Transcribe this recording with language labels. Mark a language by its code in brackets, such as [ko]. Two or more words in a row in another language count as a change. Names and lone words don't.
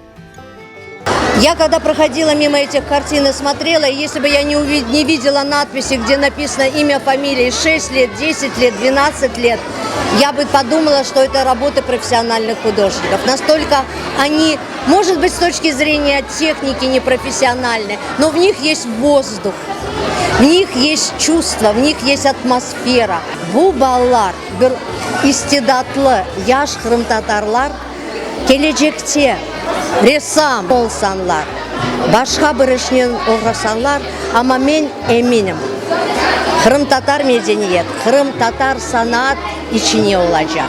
[ru] Я когда проходила мимо этих картин и смотрела, если бы я не видела надписи, где написано имя, фамилия, 6 лет, 10 лет, 12 лет, я бы подумала, что это работы профессиональных художников. Настолько они, может быть, с точки зрения техники непрофессиональны, но в них есть воздух, в них есть чувство, в них есть атмосфера. [crh] Bu ballar bir istidatlı yaş Kırım Tatarlar gelecekte ressam olsanlar, başka bir işten uğraşsanlar, ama ben eminim Kırım Tatar medeniyet, Kırım Tatar sanat içine olacak.